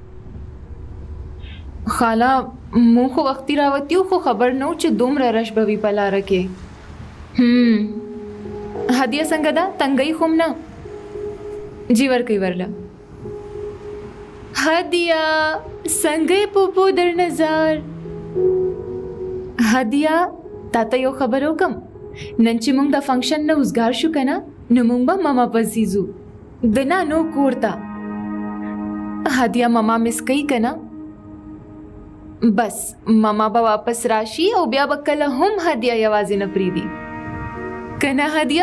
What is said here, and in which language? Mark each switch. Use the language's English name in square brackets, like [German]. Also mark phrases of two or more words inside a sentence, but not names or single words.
[Pashto] خاله مونږ خو وختي راوتي یو خو خبر نه و چې دومره رش به وي په لاره کې. هدیه څنګه ده؟ تنګۍ خو نه؟ جی ورکوي ورله. هدیه څنګه یې پوپو در نظر؟ هدیه تا ته یو خبر وکم. نن چې مونږ د فنکشن نه وزګار شو که نه نو مونږ به ماما پسې ځو د نانو کور ته. هدیه ماما مس کوي که نه؟ بس ماما به واپس راشي او بیا به کله هم هدیه یوازې نه پرېږدي که نه هدیه؟